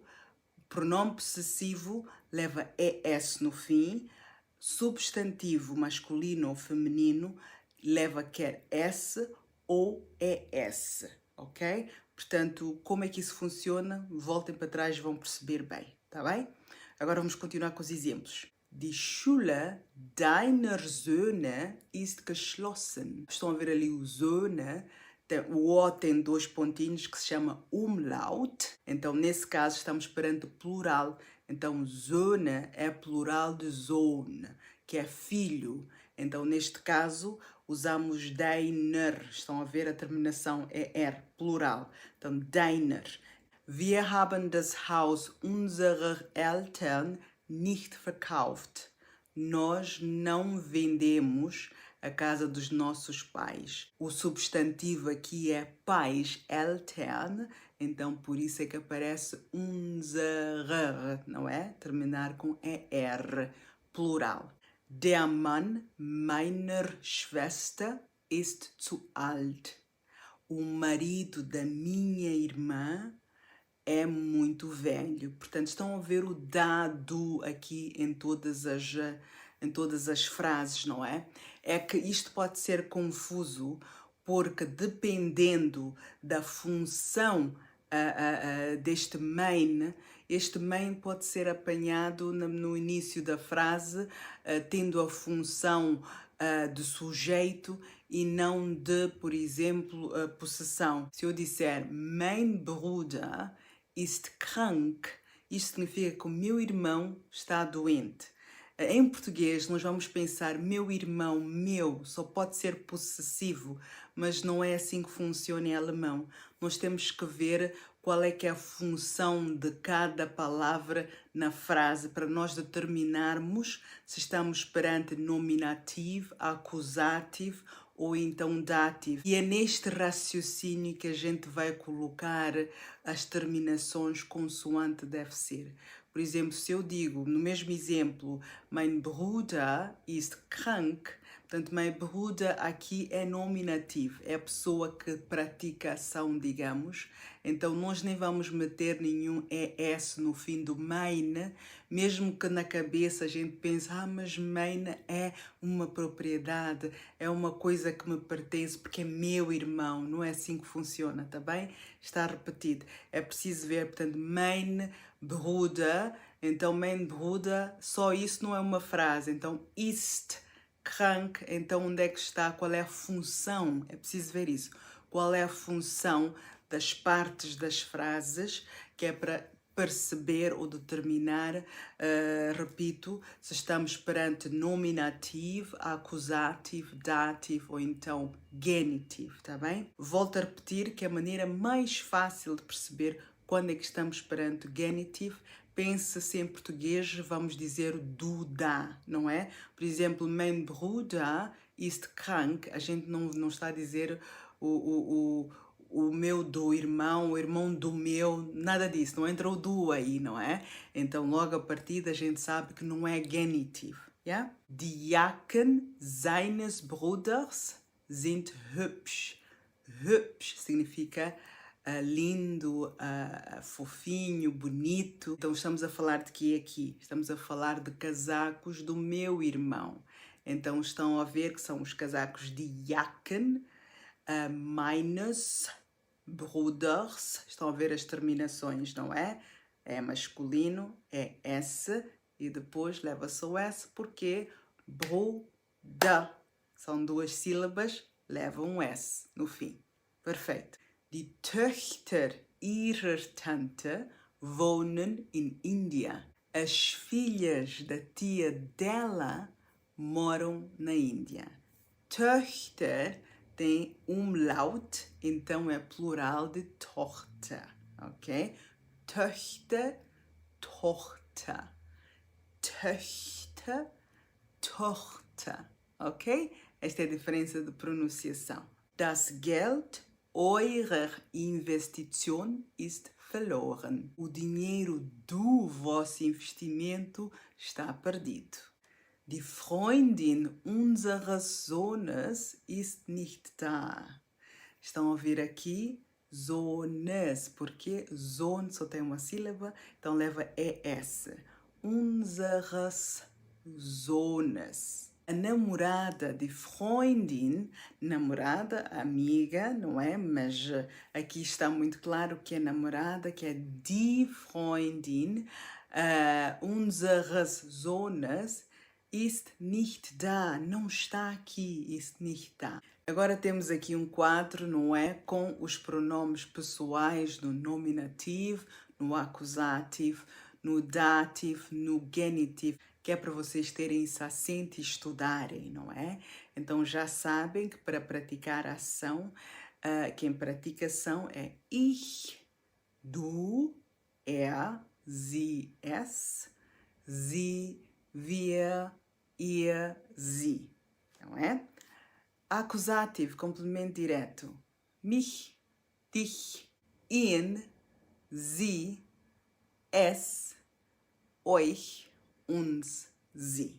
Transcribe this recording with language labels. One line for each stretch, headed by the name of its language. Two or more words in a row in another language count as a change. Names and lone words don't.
Portuguese: Pronome possessivo leva ES no fim. Substantivo masculino ou feminino leva quer S ou ES, ok? Portanto, como é que isso funciona? Voltem para trás e vão perceber bem, tá bem? Agora vamos continuar com os exemplos.
German: Die Schule deiner Söhne ist geschlossen.
Portuguese: Estão a ver ali o Söhne. O O tem 2 pontinhos que se chama Umlaut. Então, nesse caso, estamos perante o plural. Então, Söhne é plural de Sohn, que é filho. Então, neste caso, usamos deiner. Estão a ver? A terminação é er, plural. Então, deiner.
German: Wir haben das Haus unserer Eltern nicht verkauft.
Portuguese: Nós não vendemos a casa dos nossos pais. O substantivo aqui é pais, Eltern, então por isso é que aparece unserer, não é? Terminar com ER, plural.
German: Der Mann meiner Schwester ist zu alt.
Portuguese: O marido da minha irmã é muito velho. Portanto, estão a ver o dado aqui em todas as frases, não é? É que isto pode ser confuso porque dependendo da função deste main, este main pode ser apanhado no início da frase, tendo a função de sujeito e não de, por exemplo, possessão. Se eu disser
German: mein Bruder ist krank,
Portuguese: isto significa que o meu irmão está doente. Em português, nós vamos pensar meu irmão, meu, só pode ser possessivo, mas não é assim que funciona em alemão. Nós temos que ver qual é que é a função de cada palavra na frase para nós determinarmos se estamos perante nominativo, acusativo ou então dativo. E é neste raciocínio que a gente vai colocar as terminações consoante deve ser. Por exemplo, se eu digo, no mesmo exemplo,
German: mein Bruder ist krank,
Portuguese: portanto,
German: mein Bruder
Portuguese: aqui é nominativo, é a pessoa que pratica a ação, digamos. Então, nós nem vamos meter nenhum ES no fim do mein, mesmo que na cabeça a gente pense, mas mein é uma propriedade, é uma coisa que me pertence porque é meu irmão. Não é assim que funciona, tá bem? Está repetido. É preciso ver, portanto,
German: mein Bruder, então mein Bruder,
Portuguese: só isso não é uma frase. Então,
German: ist krank,
Portuguese: então onde é que está? Qual é a função? É preciso ver isso. Qual é a função das partes das frases, que é para perceber ou determinar, repito, se estamos perante nominativo, acusativo, dativo ou então genitivo, tá bem? Volto a repetir que a maneira mais fácil de perceber quando é que estamos perante genitivo, pensa-se em português, vamos dizer do da, não é? Por exemplo,
German: mein Bruder ist krank,
Portuguese: a gente não está a dizer o meu do irmão, o irmão do meu, nada disso, não entra o do aí, não é? Então, logo a partida, a gente sabe que não é genitivo, yeah?
German: Die Jacken seines Bruders sind hübsch.
Portuguese: Hübsch significa lindo, fofinho, bonito. Então estamos a falar de quê aqui? Estamos a falar de casacos do meu irmão. Então estão a ver que são os casacos de
German: Jacken, meines Bruders.
Portuguese: Estão a ver as terminações, não é? É masculino, é S e depois leva-se o S porque Bruder. São 2 sílabas, leva um S no fim. Perfeito.
German: Die Töchter ihrer Tante wohnen in India.
Portuguese: As filhas da tia dela moram na Índia. Töchter tem umlaut, então é plural de Tochter, ok?
German: Töchter, Tochter. Töchter, Tochter.
Portuguese: ok? Esta é a diferença de pronunciação.
German: Das Geld eurer Investition ist verloren.
Portuguese: O dinheiro do vosso investimento está perdido.
German: Die Freundin unseres Sohnes ist nicht da.
Portuguese: Estão a ouvir aqui Sohnes, porque Sohn só tem uma sílaba, então leva ES.
German: Unseres Sohnes.
Portuguese: A namorada de Freundin, namorada, amiga, não é? Mas aqui está muito claro que é namorada, que é
German: die Freundin. Unseres Sohnes ist nicht da,
Portuguese: não está aqui,
German: ist nicht da.
Portuguese: Agora temos aqui um quadro, não é? Com os pronomes pessoais no nominativo, no acusativo, no dativo, no genitivo, que é para vocês terem isso assente e estudarem, não é? Então já sabem que para praticar a ação, quem pratica ação é
German: ich, du, er, sie, es, sie, wir, ihr, sie,
Portuguese: não é? Acusativo, complemento direto.
German: Mich, dich, ihn, sie, es, euch, uns, sie.